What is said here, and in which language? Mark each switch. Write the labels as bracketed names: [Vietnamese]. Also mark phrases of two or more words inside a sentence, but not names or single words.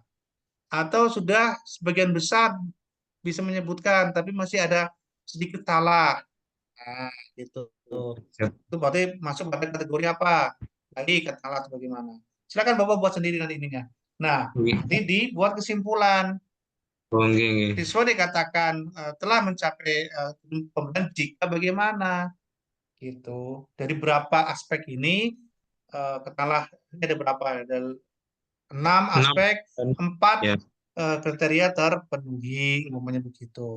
[Indonesian] Atau sudah sebagian besar bisa menyebutkan, tapi masih ada sedikit salah. Nah, gitu. Siap. Itu berarti masuk pada kategori apa? Baik, katakanlah atau bagaimana. Silakan Bapak buat sendiri nanti ininya. Nah, Nggih. ini dibuat kesimpulan. Oh, nggih, nggih. Siswa dikatakan telah mencapai pembelajaran jika bagaimana, gitu. Dari berapa aspek ini, katakanlah ini ada berapa? Ada 6 aspek, 4 Ya. kriteria terpenuhi, umumnya begitu.